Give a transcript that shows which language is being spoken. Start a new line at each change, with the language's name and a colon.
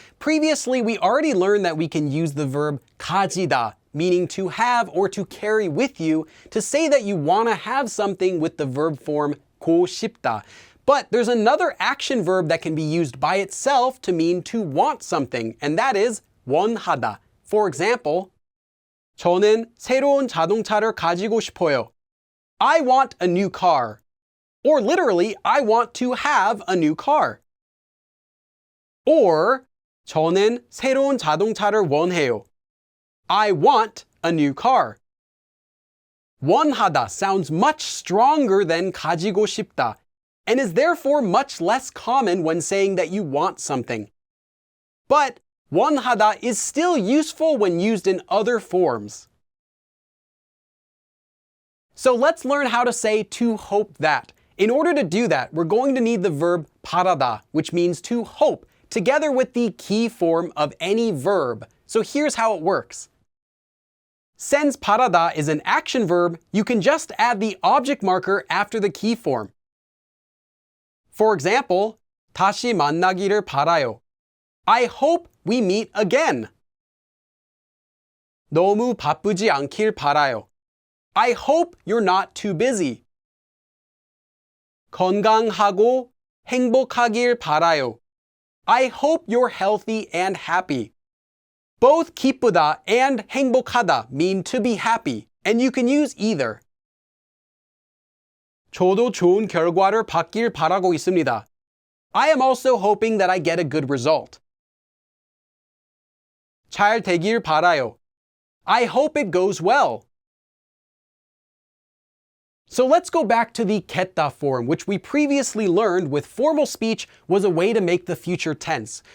English: Previously, we already learned that we can use the verb 가지다, meaning to have or to carry with you, to say that you want to have something with the verb form 고 싶다. But there's another action verb that can be used by itself to mean to want something, and that is 원하다.
Korean: For example, 저는 새로운 자동차를 가지고 싶어요.
English: I want a new car. Or literally, I want to have a new car.
Korean: Or 저는 새로운 자동차를 원해요.
English: I want a new car. 원하다 sounds much stronger than 가지고 싶다 and is therefore much less common when saying that you want something. But 원하다 is still useful when used in other forms. So let's learn how to say to hope that. In order to do that, we're going to need the verb 바라다, which means to hope, together with the key form of any verb. So here's how it works. Since 바라다 is an action verb, you can just add the object marker after the key form.
Korean: For example, 다시 만나기를 바라요.
English: I hope we meet again.
Korean: 너무 바쁘지 않길 바라요.
English: I hope you're not too busy.
Korean: 건강하고 행복하길 바라요.
English: I hope you're healthy and happy. Both 기쁘다 and 행복하다 mean to be happy, and you can use either.
Korean: 저도 좋은 결과를 받길 바라고 있습니다.
English: I am also hoping that I get a good result.
Korean: 잘 되길 바라요.
English: I hope it goes well. So let's go back to the Ketta form, which we previously learned with formal speech was a way to make the future tense.